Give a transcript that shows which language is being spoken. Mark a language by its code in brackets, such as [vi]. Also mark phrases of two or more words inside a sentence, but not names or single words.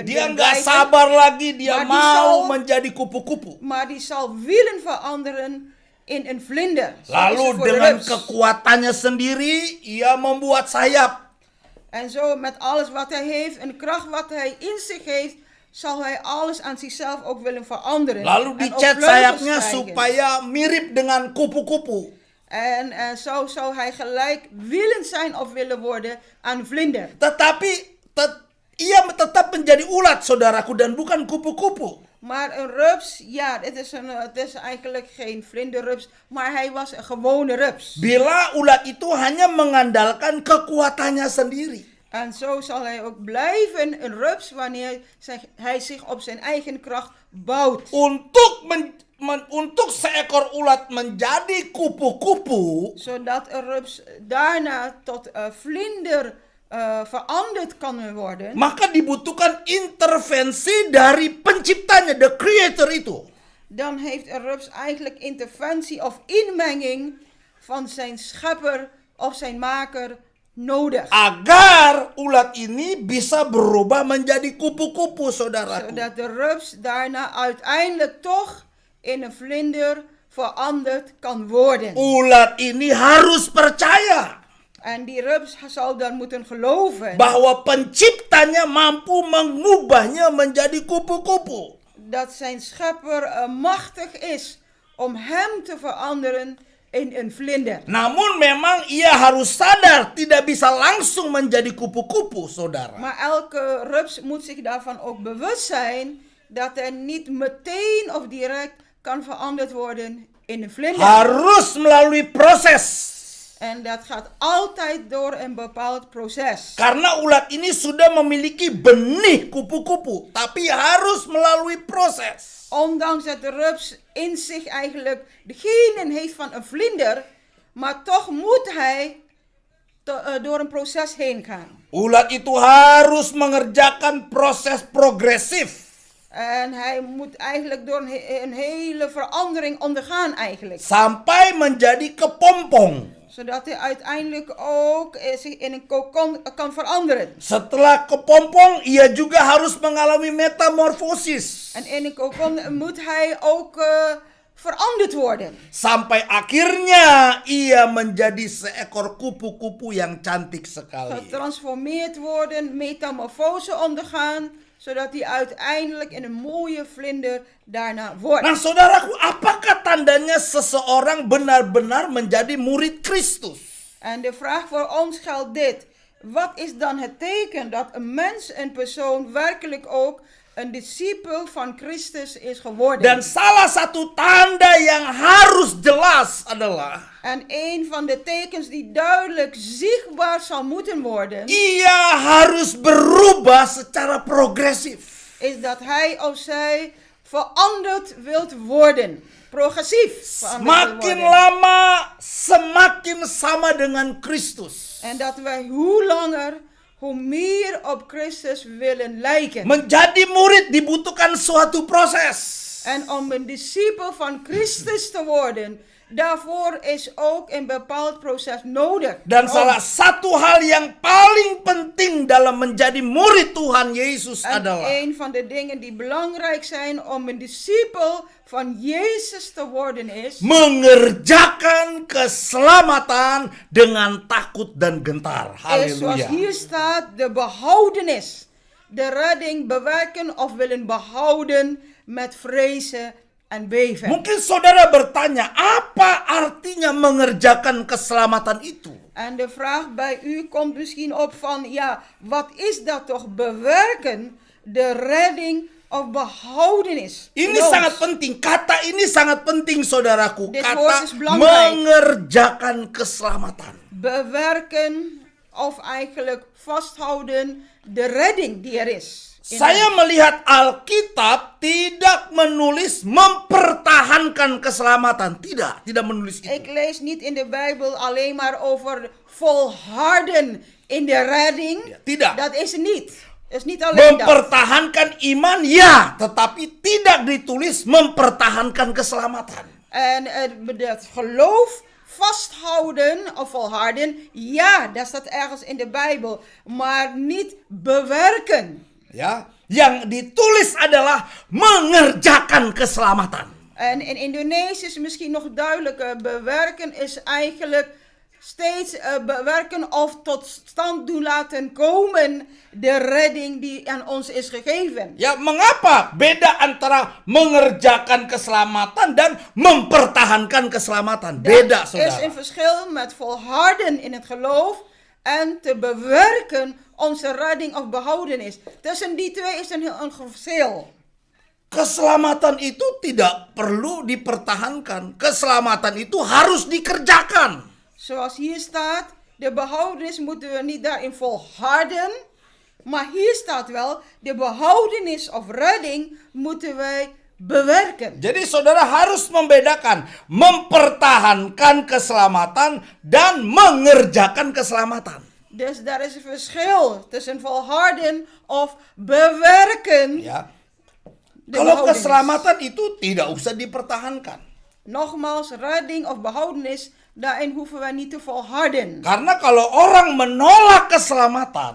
[id] Dia nggak [nl] blijven, [id] sabar lagi, dia [nl] Maar die [id] mau [nl] zal- [id] menjadi kupu-kupu. [nl] maar die zal willen veranderen in een vlinder. Zo is het [id] Lalu [nl] voor de [id] dengan [nl] rups. [id] kekuatannya sendiri, ia membuat sayap. [nl] En zo met alles wat hij heeft, een kracht wat hij in zich heeft, zal hij alles aan zichzelf ook willen veranderen. [id] Lalu [nl] En ook [id] dicat [nl] vleugels [id] sayapnya [nl] krijgen. [id] supaya mirip dengan kupu-kupu. [nl] En zo zou hij gelijk willend zijn of willen worden aan vlinder. [id] Tetapi ia tetap menjadi ulat, saudaraku, dan bukan kupu-kupu. [nl] Maar een rups, ja, het is eigenlijk geen vlinderrups, maar hij was een gewone rups. [id] Bila ulat itu hanya mengandalkan kekuatannya sendiri. [nl] En zo zal hij ook blijven een rups wanneer hij zich op zijn eigen kracht bouwt. [id] Untuk seekor ulat menjadi kupu-kupu, [nl] Zodat een rups daarna tot vlinder veranderd kan worden. [id] maka dibutuhkan intervensi dari penciptanya, [en] the creator [id] itu. [nl] Dan heeft een rups eigenlijk interventie of inmenging van zijn schepper of zijn maker nodig. [id] Agar ulat ini bisa berubah menjadi kupu-kupu, saudaraku. [nl] Zodat de rups daarna uiteindelijk toch in een vlinder veranderd kan worden. [id] Ulat ini harus percaya [nl] En die rups zal dan moeten geloven [id] bahwa penciptanya mampu mengubahnya menjadi kupu-kupu. [nl] dat zijn schepper machtig is om hem te veranderen in een vlinder. [id] Namun memang ia harus sadar tidak bisa langsung menjadi kupu-kupu, saudara. [nl] Maar elke rups moet zich daarvan ook bewust zijn dat er niet meteen of direct kan veranderd worden in een vlinder. [id] Harus melalui proses. [nl] En dat gaat altijd door een bepaald proces. [id] Karena ulat ini sudah memiliki benih kupu-kupu, tapi harus melalui proses. [nl] Ondanks dat de rups in zich eigenlijk de genen heeft van een vlinder, maar toch moet hij door een proces heen gaan. [id] Ulat itu harus mengerjakan proses progresif. [nl] En hij moet eigenlijk door een hele verandering ondergaan eigenlijk. [id] Sampai menjadi kepompong. [nl] Zodat hij uiteindelijk ook zich in een kokon kan veranderen. [id] Setelah kepompong, ia juga harus mengalami metamorfosis. [nl] En in een kokon moet hij ook veranderd worden. [id] Sampai akhirnya ia menjadi seekor kupu-kupu yang cantik sekali. [nl] Getransformeerd worden, metamorfose ondergaan, zodat hij uiteindelijk in een mooie vlinder daarna wordt. [id] Nah, saudaraku, apakah tandanya seseorang benar-benar menjadi murid Kristus? [nl] En de vraag voor ons geldt dit. Wat is dan het teken dat een mens, een persoon, werkelijk ook een discipel van Christus is geworden? [id] Dan salah satu tanda yang harus jelas adalah [nl] En een van de tekens die duidelijk zichtbaar zal moeten worden, [id] ia harus berubah secara progresif. [nl] is dat hij of zij veranderd wilt worden. Progressief veranderd wilt [id] Semakin [nl] worden. [id] lama, semakin sama dengan Kristus. [nl] En dat wij hoe langer, hoe meer op Christus willen lijken. [id] Menjadi murid dibutuhkan suatu proses. [nl] En om een discipel van Christus te worden, daarvoor is ook een bepaald proces nodig. [id] Dan salah satu hal yang paling penting dalam menjadi murid Tuhan Yesus [nl] En [id] adalah [nl] een van de dingen die belangrijk zijn om een discipel van Jezus te worden is [id] mengerjakan keselamatan dengan takut dan gentar. [nl] is zoals [id] Haleluya. [nl] hier staat, de behoudenis. De redding bewerken of willen behouden met vrezen en beven. [id] Mungkin saudara bertanya, apa artinya mengerjakan keselamatan itu? [nl] En de vraag bij u komt misschien op van, ja, wat is dat toch? Bewerken de redding of behoudenis. [id] Ini [nl] in ons. [id] sangat penting. Kata ini sangat penting, saudaraku. [nl] Dit [id] Kata [nl] woord is belangrijk. [id] mengerjakan keselamatan. [nl] Bewerken of eigenlijk vasthouden de redding die er is. in [id] Saya [nl] ons. [id] melihat Alkitab tidak menulis mempertahankan keselamatan. Tidak menulis itu. [nl] Ik lees niet in de Bijbel alleen maar over volharden in de redding. [id] Ja, tidak. [nl] Dat is het niet. Het is niet alleen dat. [id] Mempertahankan iman, ya, tetapi tidak ditulis mempertahankan keselamatan. [nl] En het geloof vasthouden of volharden, ja, dat staat ergens in de Bijbel. Maar niet bewerken. [id] Ya, yang ditulis adalah mengerjakan keselamatan. [nl] En in Indonesië is misschien nog duidelijker. Bewerken is eigenlijk steeds bewerken of tot stand doen laten komen de redding die aan ons is gegeven. [id] Ya, mengapa beda antara mengerjakan keselamatan dan mempertahankan keselamatan? Beda, [nl] Er is een [id] saudara. [nl] verschil met volharden in het geloof en te bewerken onze redding of behoudenis. Tussen die twee is een verschil. [id] Keselamatan itu tidak perlu dipertahankan. Keselamatan itu harus dikerjakan. [nl] Zoals hier staat, de behoudenis moeten we niet daarin volharden. Maar hier staat wel, de behoudenis of redding moeten wij bewerken. [id] Jadi saudara harus membedakan mempertahankan keselamatan dan mengerjakan keselamatan. [nl] Dus daar is een verschil tussen volharden of bewerken. [id] Ya. [nl] de [id] Kalau [nl] behoudenis. [id] keselamatan itu tidak usah dipertahankan. [nl] Nogmaals, redding of behoudenis, daarin hoeven wij niet te volharden. [id] Karena kalau orang menolak keselamatan,